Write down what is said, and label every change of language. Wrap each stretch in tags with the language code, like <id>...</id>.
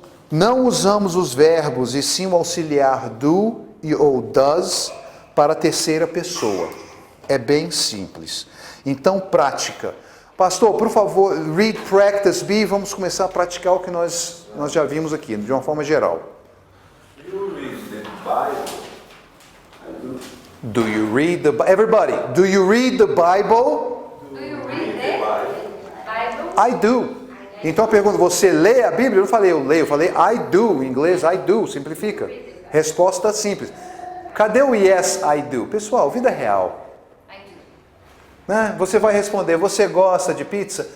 <pt>Não usamos os verbos e sim o auxiliar do e ou does para a terceira pessoa. É bem simples. Então, prática. Pastor, por favor,</pt> <en>read, practice, be.</en> <pt>Vamos começar a praticar o que nós já vimos aqui, de uma forma geral.</pt> <en>Do you read the Bible? I do. Do you read the Bible? Everybody, do you read the Bible? Do you read the Bible? I do.</en> <pt>Então a pergunta, você lê a Bíblia? Eu não falei eu leio, eu falei</pt> <en>I do.</en> <pt>Em inglês, I do, simplifica. Resposta simples. Cadê o</pt> <en>yes, I do?</en> <pt>Pessoal, vida real. Né? Você vai responder, você gosta de pizza?</pt>